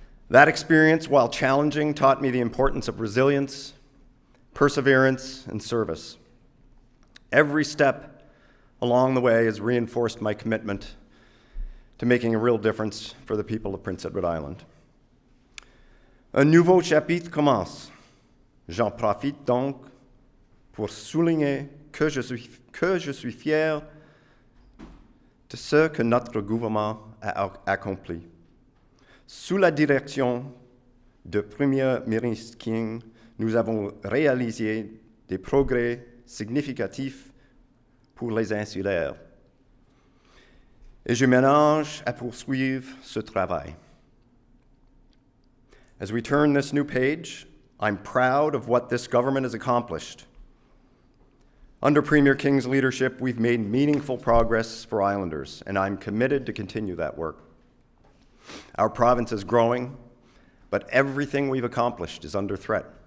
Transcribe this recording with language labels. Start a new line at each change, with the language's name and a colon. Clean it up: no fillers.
English: That experience, while challenging, taught me the importance of resilience, perseverance, and service. Every step along the way has reinforced my commitment to making a real difference for the people of Prince Edward Island.
French: Un nouveau chapitre commence. J'en profite donc pour souligner que je suis fier de ce que notre gouvernement a accompli. Sous la direction de Premier ministre King, nous avons réalisé des progrès significatifs pour les insulaires. Et je m'engage à poursuivre ce travail.
English: As we turn this new page, I'm proud of what this government has accomplished. Under Premier King's leadership, we've made meaningful progress for Islanders, and I'm committed to continue that work. Our province is growing, but everything we've accomplished is under threat.